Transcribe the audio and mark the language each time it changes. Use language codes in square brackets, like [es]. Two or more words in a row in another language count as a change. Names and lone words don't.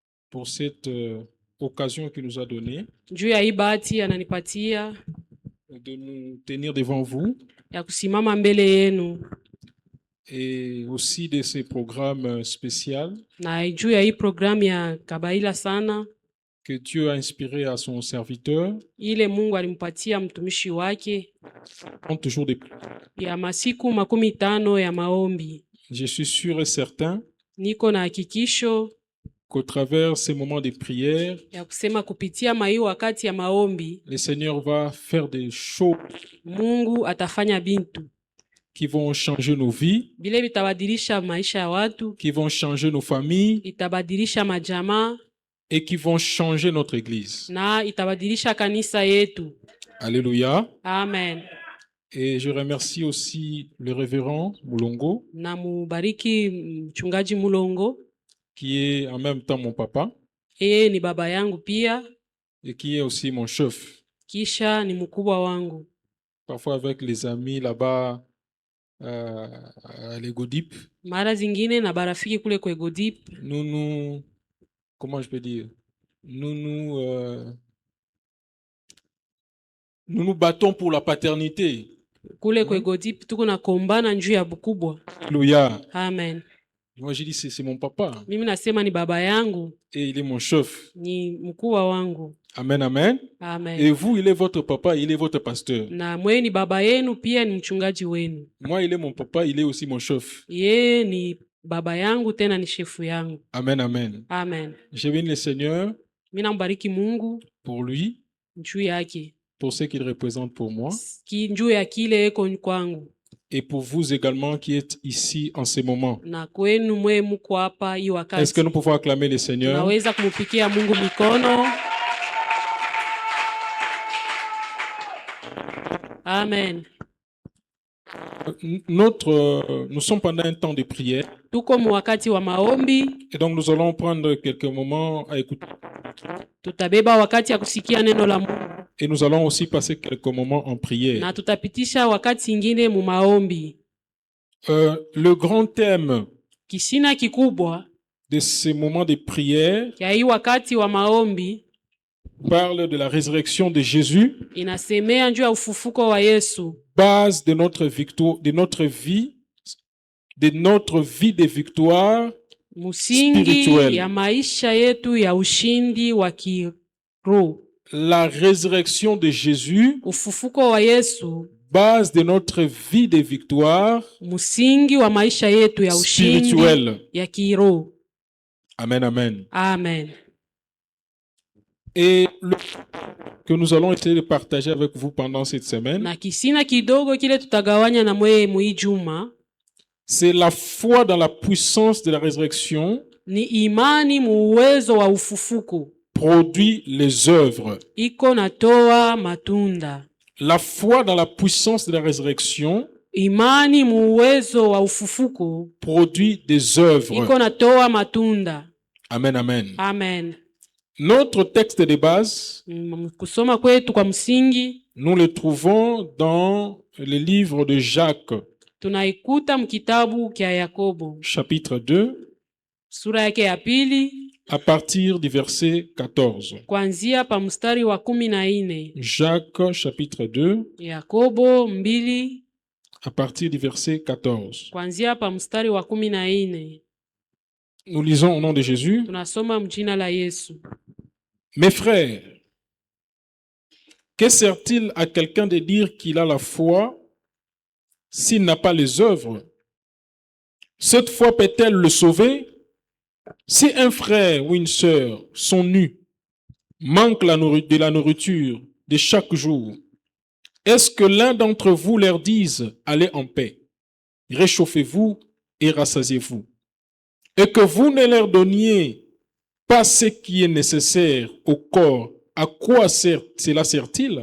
[fr] pour cette occasion qu'il nous a donnée [sw] juu ya hii bahati ananipatia [fr] de nous tenir devant vous [sw] ya kusimama mbele yenu, [fr] et aussi de ces programmes spéciaux [sw] na juu ya hii programu ya kabaila sana [fr] que Dieu a inspiré à son serviteur [sw] ile Mungu alimpatia mtumishi wake [fr] 30 jours de [sw] ya masiku 15 ya maombi. [fr] Je suis sûr et certain [sw] Niko na hakikisho [fr] qu'au travers ces moments de prière, [sw] ya kusema kupitia mai wakati ya maombi [fr] le Seigneur va faire des choses [sw] Mungu atafanya bintu [fr] qui vont changer nos vies, [sw] bile bitabadilisha maisha ya watu, [fr] qui vont changer nos familles [sw] itabadilisha majamaa [fr] et qui vont changer notre église. [sw] na itabadilisha kanisa yetu. [fr] Alléluia. Amen. Et je remercie aussi le révérend Mulongo, [sw] Na mubariki mchungaji Mulongo, [fr] qui est en même temps mon papa [sw] yeye ni baba yangu pia, [fr] et qui est aussi mon chef. [sw] kisha ni mkubwa wangu. [fr] Parfois avec les amis là-bas à l'Egodip, [sw] Mara zingine na barafiki kule kwa Egodip, [fr] comment je peux dire, nous nous battons pour la paternité. [sw] kule kwa Egodip tuko na kombana njuu ya bukubwa. [fr] Alléluia. Amen. Moi j'ai dit c'est mon papa [sw] Mimi nasema ni baba yangu, [fr] et il est mon chef. [sw] ni mkubwa wangu. Amen, amen. Amen. [fr] Et vous, il est votre papa, il est votre pasteur. [sw] Na mwe ni baba yenu pia ni mchungaji wenu. [fr] Moi, il est mon papa, il est aussi mon chef. [sw] Yeye ni baba yangu tena ni shefu yangu. Amen, amen. Amen. [fr] Je bénis le Seigneur [sw] Mimi nambariki Mungu [fr] pour lui, [sw] njuu yake, [fr] pour ce qu'il représente pour moi, [sw] njuu ya kile eko kwangu, [fr] et pour vous également qui êtes ici en ce moment. [sw] na kwenu mwe muko hapa hii wakati. [fr] Est-ce que nous pouvons acclamer le Seigneur? [sw] Naweza kumupikia Mungu mikono. Amen. [fr] Nous sommes pendant un temps de prière [sw] Tuko mu wakati wa maombi, [fr] et donc nous allons prendre quelques moments à écouter [sw] tutabeba wakati ya kusikia neno la Mungu [fr] et nous allons aussi passer quelques moments en prière. [sw] na tutapitisha wakati ingine mu maombi. [fr] Le grand thème [sw] Kisina kikubwa [fr] de ces moments de prière [sw] ya hii wakati wa maombi [fr] parle de la résurrection de Jésus, [sw] inasemea njuu ya ufufuko wa Yesu, [fr] base de notre victoire, de notre vie de victoire [sw] musingi [fr] spirituelle. [sw] ya maisha yetu ya ushindi wa kiroho. [fr] La résurrection de Jésus, [sw] Ufufuko wa Yesu, [fr] base de notre vie de victoire [sw] musingi wa maisha yetu ya ushindi [fr] spirituelle. [sw] ya kiroho. Amen, amen. Amen. [fr] Et que nous allons essayer de partager avec vous pendant cette semaine, [sw] Na kisina kidogo kile tutagawanya na mweye mwi juma [fr] c'est la foi dans la puissance de la résurrection [sw] ni imani muwezo wa ufufuko [fr] produit les œuvres. [sw] iko natoa matunda. [fr] La foi dans la puissance de la résurrection [sw] Imani muwezo wa ufufuko [fr] produit des œuvres. [sw] iko natoa matunda. Amen, amen. Amen. [fr] Notre texte de base, [sw] Kusoma kwetu kwa msingi [fr] nous le trouvons dans le livre de Jacques, [sw] tunaikuta mkitabu kya Yakobo [fr] chapitre 2, [sw] sura yake ya pili [fr] à partir du verset 14. [sw] kuanzia pa mstari wa 14. [fr] Jacques, chapitre 2, [sw] Yakobo 2 [fr] à partir du verset 14. [sw] kuanzia pa mstari wa 14. [fr] Nous lisons au nom de Jésus. [sw] Tunasoma mjina la Yesu. [fr] Mes frères, que sert-il à quelqu'un de dire qu'il a la foi s'il n'a pas les œuvres? Cette foi peut-elle le sauver? Si un frère ou une sœur sont nus, manquent de la nourriture de chaque jour, est-ce que l'un d'entre vous leur dise « Allez en paix, réchauffez-vous et rassasiez-vous » et que vous ne leur donniez pas ce qui est nécessaire au corps, à quoi cela sert-il?